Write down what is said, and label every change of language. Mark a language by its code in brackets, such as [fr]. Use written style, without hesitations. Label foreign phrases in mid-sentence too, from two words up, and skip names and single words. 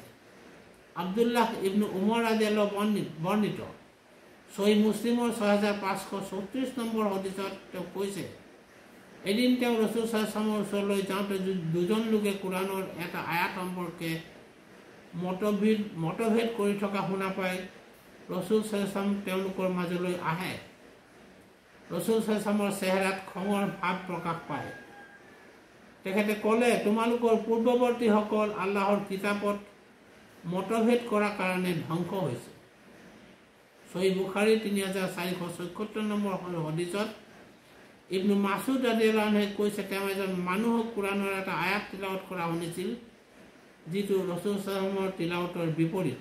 [as] আব্দুল্লাহ ইবনু উমৰ ৰাদিয়াল্লাহু বৰ্ণিত সহিহ মুছলিমৰ 6534 নম্বৰ হাদিছত তেওঁ কৈছে, এদিন তেওঁ ৰাসূল [ar] صلى الله عليه وسلم [as] ওচৰলৈ যাওঁতে দুজন লোকে কোৰাণৰ এটা আয়াত সম্পৰ্কে মতভেদ কৰি থকা শুনা পাই ৰাসূল [ar] صلى الله عليه وسلم [as] তেওঁলোকৰ মাজলৈ আহে। ৰাসূল [ar] صلى الله عليه وسلم [as] চেহেৰাত খঙৰ ভাৱ প্ৰকাশ পায়। তেখেতে ক'লে, তোমালোকৰ পূৰ্বৱৰ্তীসকল আল্লাহৰ কিতাপত মতভেদ কৰাৰ কাৰণে ধ্বংস হৈছে। সহিহ বুখাৰী 3474 নম্বৰ হাদিছত ইবনু মাছউদ [ar] رضي الله عنه [as] কৈছে, তেওঁ এজন মানুহক কোৰাণৰ এটা আয়াত তিলাৱত কৰা শুনিছিল যিটো ৰাসূল [ar] صلى الله عليه وسلم [as] তিলাৱতৰ বিপৰীত।